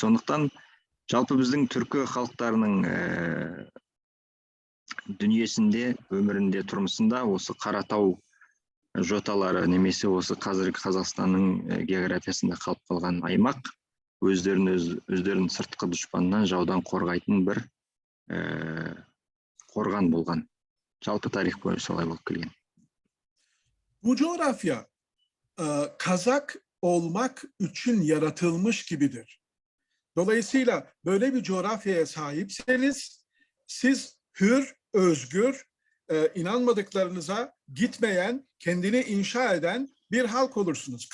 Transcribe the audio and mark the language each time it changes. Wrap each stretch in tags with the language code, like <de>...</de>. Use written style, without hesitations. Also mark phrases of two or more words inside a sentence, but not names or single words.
<kk>Сондықтан жалпы біздің түркі халықтарының дүниесінде, өмірінде, тұрмысында осы Қаратау жоталары немесе осы қазіргі Қазақстанның географиясында қалып қалған аймақ өздерін сыртқы дұшпаннан, жаудан қорғайтын бір қорған болған. Жалпы тарих бойынша солай болып келген.</kk> <tr>Bu coğrafya Kazak olmak için yaratılmış gibidir. Dolayısıyla böyle bir coğrafyaya sahipseniz siz hür, özgür, inanmadıklarınıza gitmeyen, kendini inşa eden bir halk olursunuz.</tr>